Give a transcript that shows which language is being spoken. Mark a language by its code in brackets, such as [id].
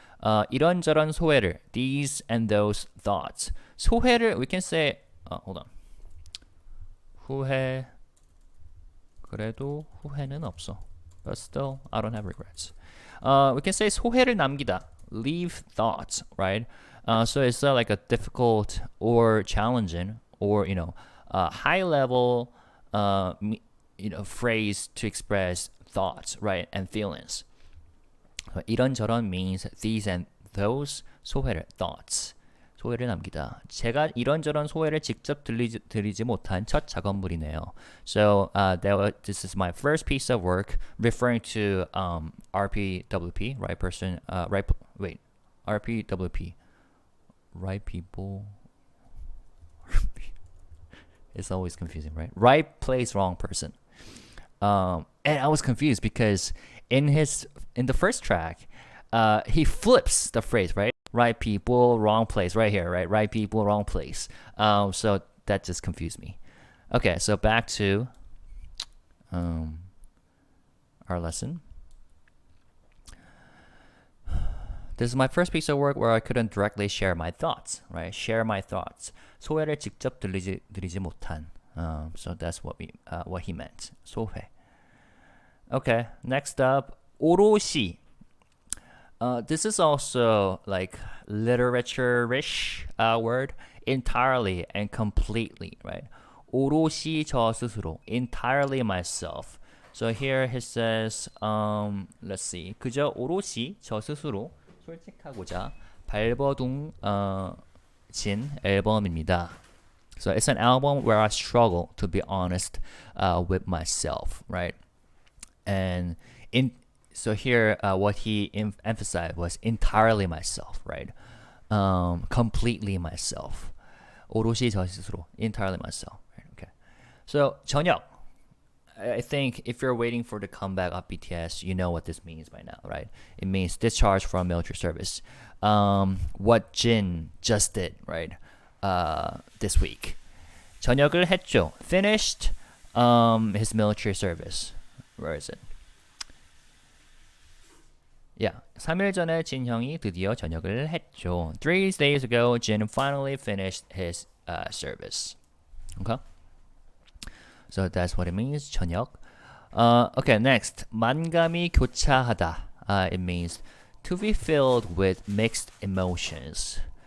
[ko] 이런저런 소회를, [en] these and those thoughts. 소회를, we can say, hold on. [ko] 후회, 그래도 후회는 없어. [en] But still, I don't have regrets. We can say [ko] 소회를 남기다, [en] leave thoughts, right? So it's like a difficult or challenging or high level phrase to express thoughts, right, and feelings. 이런저런 means these and those, 소회를, thoughts, [ko] 소회를 남기다. 제가 이런저런 소회를 직접 드리지 못한 첫 작업물이네요. [en] So this is my first piece of work, referring to RPWP, right person, RPWP, right people. It's always confusing, right? Right place, wrong person. And I was confused because in the first track, he flips the phrase, right? Right people, wrong place, right here, right? Right people, wrong place. So that just confused me. Okay, so back to our lesson. This is my first piece of work where I couldn't directly share my thoughts, right? Share my thoughts. [ko] 소회를 직접 드리지 못한. [en] So that's what he meant. 소회. Okay, next up, 오롯이. This is also like literature-ish word, entirely and completely, right? [ko] 오롯이 저 스스로, [en] entirely myself. So here he says, let's see, [ko] 그저 오롯이 저 스스로 솔직하고자 발버둥 진 앨범입니다. [en] So it's an album where I struggle to be honest with myself, right? And So here, what he emphasized was entirely myself, right? Completely myself. [ko] 오롯이 저 스스로, [en] entirely myself. Right? Okay. So 저녁. I think if you're waiting for the comeback of BTS, you know what this means by now, right? It means discharge from military service. What Jin just did, right? This week. [ko] 전역을 했죠. [en] Finished his military service. Where is it? Yeah. [ko] 3일 전에 진 형이 드디어 전역을 했죠. [en] 3 days ago, Jin finally finished his service. Okay? So that's what it means. 저녁. Okay, next. 만감이 교차하다. It means to be filled with mixed emotions.